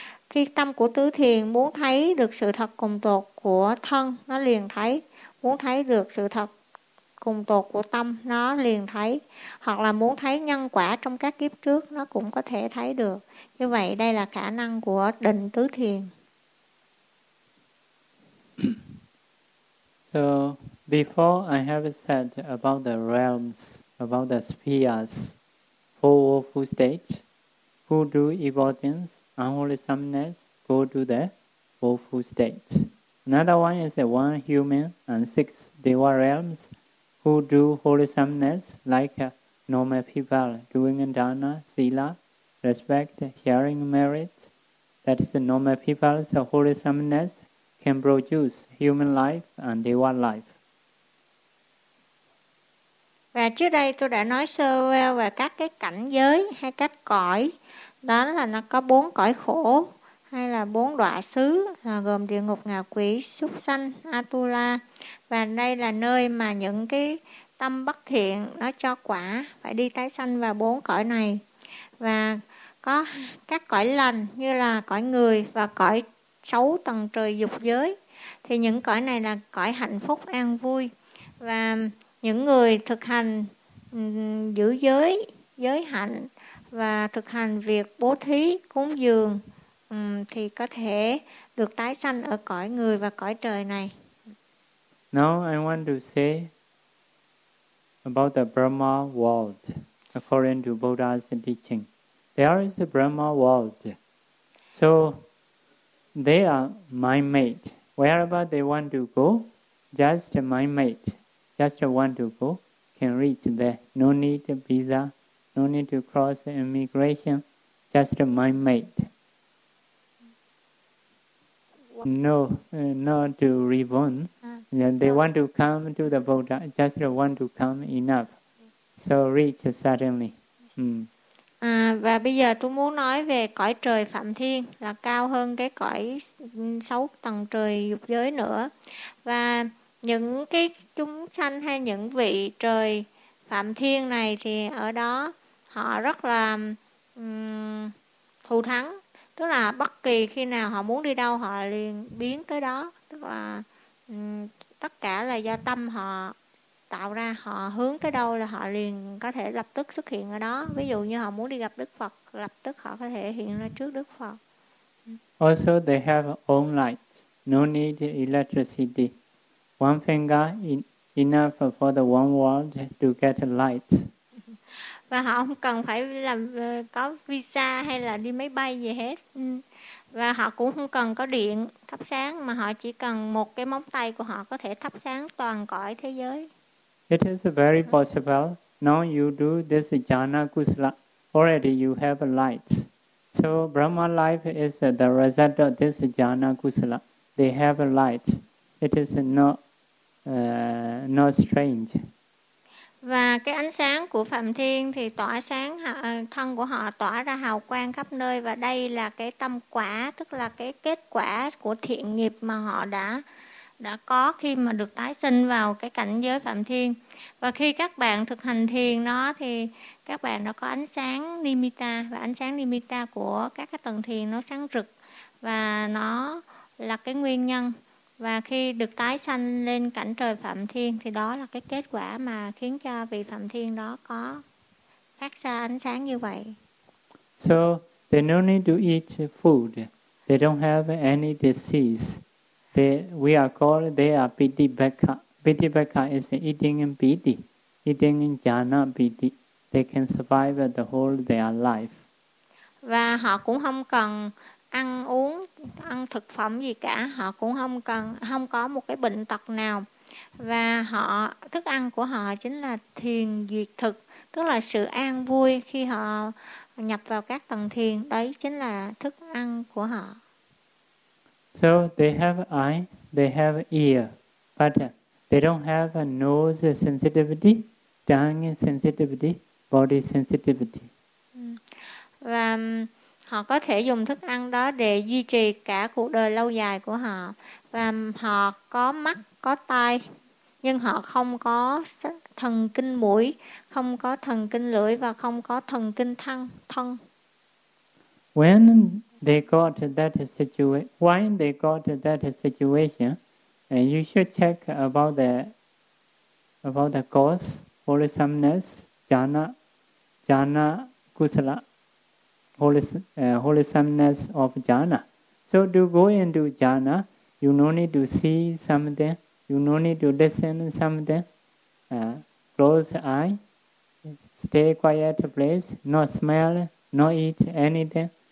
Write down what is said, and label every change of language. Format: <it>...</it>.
<vi>Khi tâm của tứ thiền muốn thấy được sự thật cùng tột của thân, nó liền thấy. Muốn thấy được sự thật cùng tột của tâm, nó liền thấy. Hoặc là muốn thấy nhân quả trong các kiếp trước, nó cũng có thể thấy được. Như vậy, đây là khả năng của định tứ thiền.</vi> <en>So, before I have said about the realms, about the spheres, four woeful states, who do evolutions, unwholesomeness, go to the woeful states. Another one is the one human and six deva realms who do wholesomeness, like normal people doing dana, sila, respect, sharing merit. That is the normal people's wholesomeness can produce human life and deva life.</en> <vi>Và trước đây tôi đã nói sơ về các cái cảnh giới hay các cõi. Đó là nó có bốn cõi khổ hay là bốn đọa xứ, là gồm địa ngục, ngạ quỷ, súc sanh, atula. Và đây là nơi mà những cái tâm bất thiện nó cho quả, phải đi tái sanh vào bốn cõi này. Và có các cõi lành như là cõi người và cõi xấu tầng trời dục giới. Thì những cõi này là cõi hạnh phúc, an vui. Và những người thực hành giữ giới, giới hạnh và thực hành việc bố thí, cúng dường thì có thể được tái sanh ở cõi người và cõi trời này.</vi> <en>Now I want to say about the Brahma world according to Buddha's teaching. There is the Brahma world. So they are mind made. Wherever they want to go, just mind made, just want to go, can reach there. No need visa. No need to cross immigration, just mind made. No, not to reborn. They want to come to the Buddha, just want to come enough. So reach suddenly.</en> <vi>Và bây giờ tôi muốn nói về cõi trời Phạm Thiên là cao hơn cái cõi sáu tầng trời dục giới nữa. Và những cái chúng sanh hay những vị trời Phạm Thiên này thì ở đó họ rất là thù thắng, tức là bất kỳ khi nào họ muốn đi đâu họ liền biến tới đó, tức là tất cả là do tâm họ tạo ra, họ hướng tới đâu là họ liền có thể lập tức xuất hiện ở đó. Ví dụ như họ muốn đi gặp Đức Phật, lập tức họ có thể hiện ra trước Đức Phật.</vi> <en>Also they have own light, no need electricity, one finger enough for the one world to get light.</en> <vi>Và họ không cần phải làm có visa hay là đi máy bay gì hết. Và họ cũng không cần có điện thắp sáng, mà họ chỉ cần một cái móng tay của họ có thể thắp sáng toàn cõi thế giới.</vi> <en>It is very possible. Now you do this jhana kusala, already you have a light. So Brahma life is the result of this jhana kusala. They have a light. It is not strange.</en> <vi>Và cái ánh sáng của Phạm Thiên thì tỏa sáng, thân của họ tỏa ra hào quang khắp nơi, và đây là cái tâm quả, tức là cái kết quả của thiện nghiệp mà họ đã có khi mà được tái sinh vào cái cảnh giới Phạm Thiên. Và khi các bạn thực hành thiền nó thì các bạn đã có ánh sáng Nimitta, và ánh sáng Nimitta của các cái tầng thiền nó sáng rực, và nó là cái nguyên nhân. Và khi được tái sanh lên cảnh trời Phạm Thiên thì đó là cái kết quả mà khiến cho vị Phạm Thiên đó có phát ra ánh sáng như vậy.</vi> <en>So they don't need to eat food. They don't have any disease. They are pitibhaka. Pitibhaka is eating in piti, eating in jhana piti. They can survive the whole their life.</en> <vi>Và họ cũng không cần ăn uống, ăn thực phẩm gì cả, họ cũng không có một cái bệnh tật nào. Và họ thức ăn của họ chính là thiền duyệt thực, tức là sự an vui khi họ nhập vào các tầng thiền, đấy chính là thức ăn của họ.</vi> <en>So they have eye, they have ear, but they don't have a nose sensitivity, tongue sensitivity, body sensitivity.</en> <vi>Và họ có thể dùng thức ăn đó để duy trì cả cuộc đời lâu dài của họ. Và họ có mắt, có tai, nhưng họ không có thần kinh mũi, không có thần kinh lưỡi và không có thần kinh thân.</vi> <en>When they got that situation, when they got that situation, you should check about the cause, wholesomeness, jhana kusala. Wholesomeness of jhana. So to go into jhana, you no need to see something, you no need to listen something, close eye, stay quiet place, no smell, no eat anything.</en>